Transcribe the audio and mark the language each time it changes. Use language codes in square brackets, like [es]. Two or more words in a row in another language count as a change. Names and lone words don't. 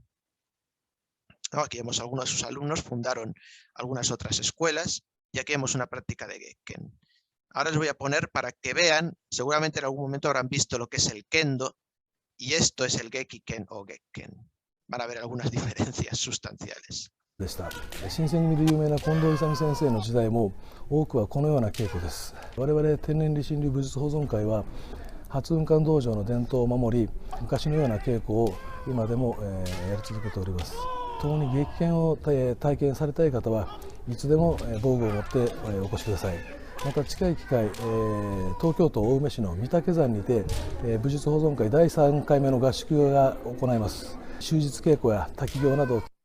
[es] Aquí vemos algunos de sus alumnos, fundaron algunas otras escuelas y aquí vemos una práctica de Gekken. Ahora les voy a poner para que vean, seguramente en algún momento habrán visto lo que es el Kendo y esto es el Gekiken o Gekken. Van a ver algunas diferencias sustanciales. [ja] 新選組で有名な近藤勇先生の時代も多くはこのような稽古です。我々天然理心流武術保存会は初雲館道場の伝統を守り、昔のような稽古を今でもやり続けております。共に激剣を体験されたい方はいつでも防具を持ってお越しください。また近い機会、東京都青梅市の御嶽山にて武術保存会第3回目の合宿が行います。終日稽古や滝行など。